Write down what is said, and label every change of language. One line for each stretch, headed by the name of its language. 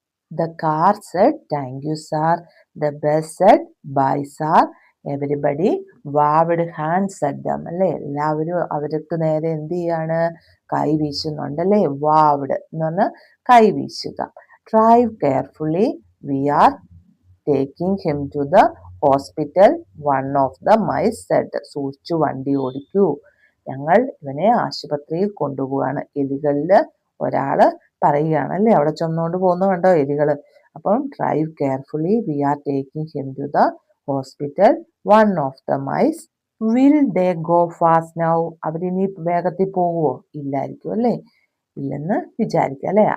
English: The car said, thank you, sir. The bus said, bye, sir. Everybody waved hands at them.
Malayalam: അല്ലേ, എല്ലാവരും അവർക്ക് നേരെ എന്ത് ചെയ്യാണ്, കൈ വീശുന്നുണ്ട് അല്ലേ. വാവ്ഡ് എന്ന് പറഞ്ഞാൽ കൈ വീശുക.
English: Drive carefully. We are taking him to the hospital. One of the mice said.
Malayalam: സൂക്ഷിച്ചു വണ്ടി ഓടിക്കൂ, ഞങ്ങൾ ഇവനെ ആശുപത്രിയിൽ കൊണ്ടുപോവാണ്. എലികളില് ഒരാള് പറയുകയാണ് അല്ലേ, അവിടെ ചുമന്നുകൊണ്ട് പോകുന്ന കണ്ടോ എലികള്.
English: അപ്പം drive carefully, we are taking him to the hospital. One of the mice will they go fast now,
Malayalam: അവരിനി വേഗത്തിൽ പോകുമോ, ഇല്ലായിരിക്കും അല്ലേ, ഇല്ലെന്ന് വിചാരിക്കുക അല്ലേ.